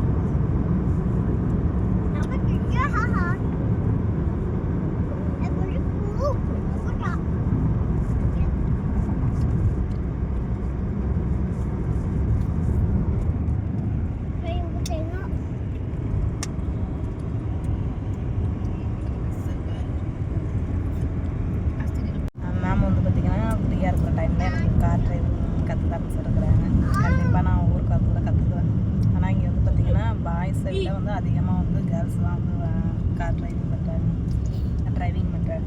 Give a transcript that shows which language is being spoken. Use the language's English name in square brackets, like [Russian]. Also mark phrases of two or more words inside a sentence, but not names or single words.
[Malay] Apa kerja, haha. Boleh aku tak? Saya mau tengok. [Tamil] மேம் வந்து பார்த்திங்கன்னா ஃப்ரீயாக இருக்கிற டைமில் எனக்கு [English] car driving [Tamil] கற்றுதான் இருக்கிறாங்க. கண்டிப்பாக நான் ஊருக்கு கூட கற்றுக்குவேன். ஆனால் இங்கே வந்து பார்த்திங்கன்னா பாய்ஸை விட வந்து அதிகமாக வந்து கேர்ள்ஸ் தான் வந்து [English] car driving [Tamil] பண்ணுறாங்க.